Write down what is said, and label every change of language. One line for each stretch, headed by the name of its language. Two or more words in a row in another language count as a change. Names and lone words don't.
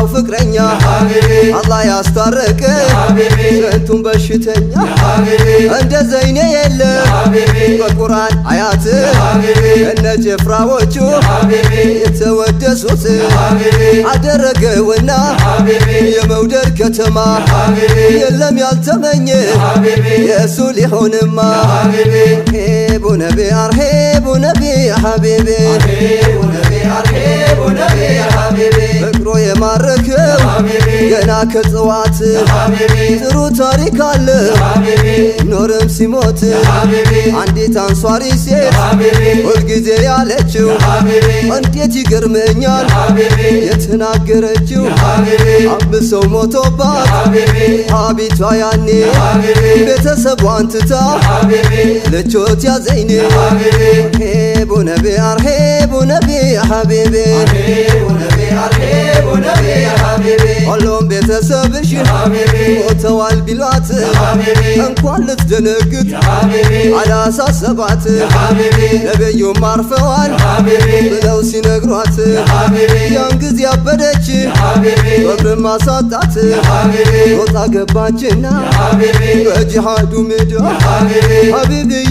Amharic: ፍቅረኛ አላህ ያስታረቀ ስንቱን በሽተኛ እንደ ዘይኔ የለም በቁርአን አያት እነ ጭፍራዎቹ የተወደሱት አደረገውና የመውደድ ከተማ የለም ያልተመኘ የእሱ ሊሆንማ
Arabic: أرحبوا نبي أرحبوا نبي حبيبي أرحب نبي حبيبي
Amharic: ፍቅሩ የማረከው ገና ከጽዋት ጥሩ ታሪክ አለ ኖርም ሲሞት አንዲት አንሷሪ ሴት ሁልጊዜ ያለችው እንዴት ይገርመኛል የተናገረችው አብሰው ሞቶባት ሀቢቷ ያኔ ቤተሰቧን ትታ ልቾት ያዘይኔ
Arabic: أرحبوا نبي أرحبوا نبي حبيبي أرحب نبي حبيبي
Amharic: ሁሉም ቤተሰብሽ ሞተዋል ቢሏት እንኳን ልትደነግጥ አላሳሰባት ነቢዩም አርፈዋል ብለው ሲነግሯት ያን ጊዜ አበደች ወብርም አሳጣት ሮጣ ገባችና በጅሃዱ ሜዳ ሐቢብዬ